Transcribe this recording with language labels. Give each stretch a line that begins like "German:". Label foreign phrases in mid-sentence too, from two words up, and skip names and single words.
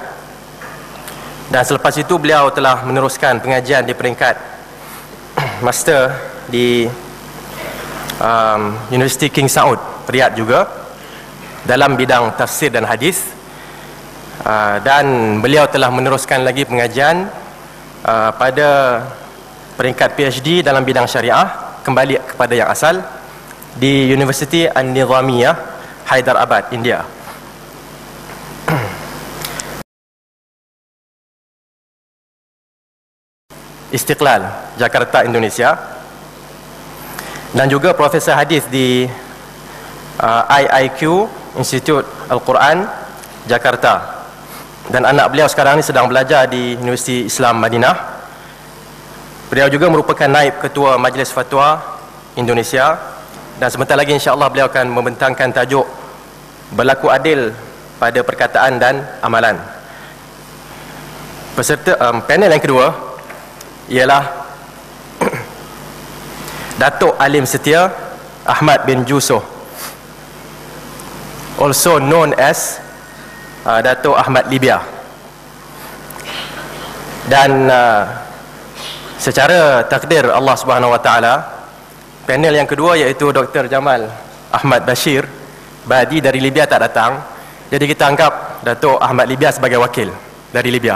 Malay: Dan selepas itu beliau telah meneruskan pengajian di peringkat master di University King Saud Riyadh juga dalam bidang tafsir dan hadis. Dan beliau telah meneruskan lagi pengajian pada peringkat PhD dalam bidang syariah, kembali kepada yang asal, di University An-Nizamiyah, Hyderabad, India. Istiqlal, Jakarta, Indonesia. Dan juga profesor hadis di IIQ, Institut Al-Quran, Jakarta. Dan anak beliau sekarang ini sedang belajar di Universiti Islam Madinah. Beliau juga merupakan naib ketua Majlis Fatwa Indonesia. Dan sebentar lagi insya-Allah beliau akan membentangkan tajuk berlaku adil pada perkataan dan amalan. Peserta panel yang kedua ialah Datuk Alim Setia Ahmad bin Jusoh,
English: also known as Datuk Ahmad Libya.
Malay: Dan secara takdir
Arabic: الله سبحانه وتعالى,
Malay: panel yang kedua iaitu Dr. Jamal Ahmad Bashir Badi dari Libya tak datang. Jadi kita anggap Datuk Ahmad Libya sebagai wakil dari Libya.